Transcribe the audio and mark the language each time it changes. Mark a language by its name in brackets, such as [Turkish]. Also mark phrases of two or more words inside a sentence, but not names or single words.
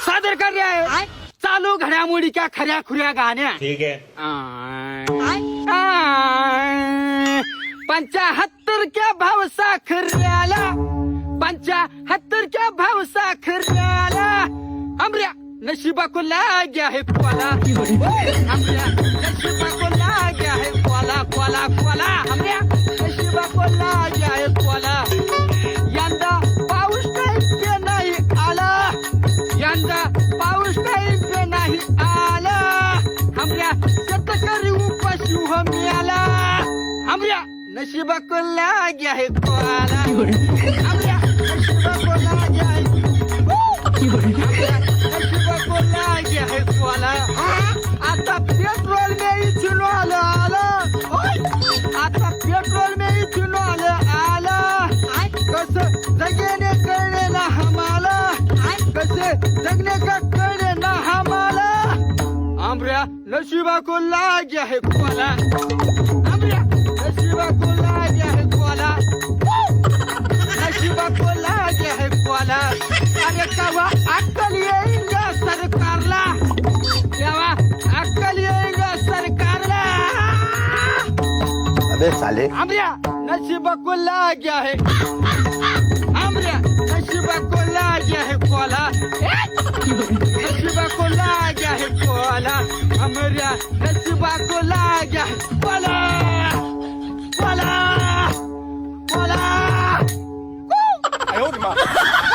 [Hindi] नजर कर रहा है [Marathi] चालू घडामोडी क्या खऱ्या खुऱ्या गाण्या [Hindi] ठीक है [Marathi] 75 क्या भाव साखऱ्याला 75 क्या भाव साखऱ्याला हमऱ्या नशिबा को लाग्या है कोला हमऱ्या नशिबा को लाग्या है कोला कोला कोला हमऱ्या नशिबा को लाग्या है कोला यंदा पाऊस काही पे नाही आला यंदा पाऊस काही पे नाही आला हमऱ्या शेतकरी उपाशी हो मिळाला हमऱ्या नशिबा को लाग्या है कोला हमऱ्या नशिबा को लाग्या है नशिबा को लाग्या है कोला आता पेट्रोल में इथेनॉल आलं आता पेट्रोल में इथेनॉल आलं कसं जगने कळले ना हमाला कसे जगने का कळले ना हमाला हमऱ्या नशिबा को लाग्या है कोला हमऱ्या नशिबा को लाग्या है कोला नशिबा को लाग्या है कोला अरे केव्हा अक्कल येईल ग सरकारला केव्हा अक्कल येईल ग सरकारला [Hindi] अबे साले [Marathi] हमऱ्या नशिबा को लाग्या है हमऱ्या नशिबा को लाग्या है कोला नशिबा को लाग्या है कोला हमऱ्या नशिबा को लाग्या है कोला कोला कोला